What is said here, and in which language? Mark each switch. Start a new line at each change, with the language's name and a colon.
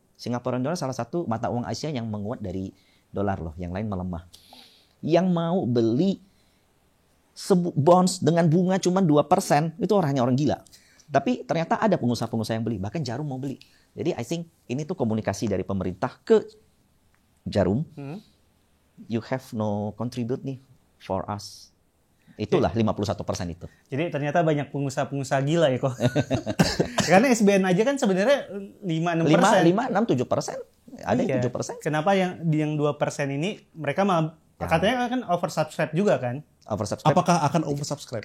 Indonesian: Singaporean dollar salah satu mata uang Asia yang menguat dari dolar loh. Yang lain melemah. Yang mau beli bonds dengan bunga cuma 2%, itu orangnya orang gila. Tapi ternyata ada pengusaha-pengusaha yang beli. Bahkan Jarum mau beli. Jadi
English: I think
Indonesian: ini tuh komunikasi dari pemerintah ke Jarum.
English: You have no contribute nih for us.
Indonesian: Itulah 51% itu. Jadi ternyata banyak pengusaha-pengusaha gila ya kok. Karena SBN aja kan sebenarnya 5-6%. 5-6-7%. Ada yang 7%. Kenapa yang 2% ini mereka malah katanya kan oversubscribe juga kan? Oversubscribe. Apakah akan oversubscribe?